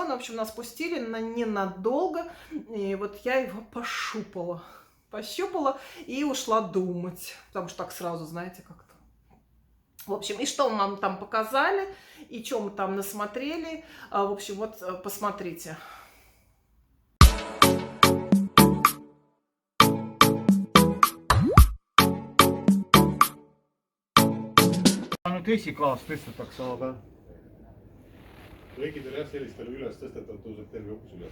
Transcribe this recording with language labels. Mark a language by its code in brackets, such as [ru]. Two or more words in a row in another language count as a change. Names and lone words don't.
[ru] В общем, нас пустили ненадолго, и вот я его пощупала и ушла думать, потому что так сразу, знаете, как-то. В общем, и что нам там показали, и что мы там насмотрели. В общем, вот посмотрите. [et] Esiklaas tõstetakse, aga kõikidel jah, sellistel üles tõstetud tõuseb terve uks üles.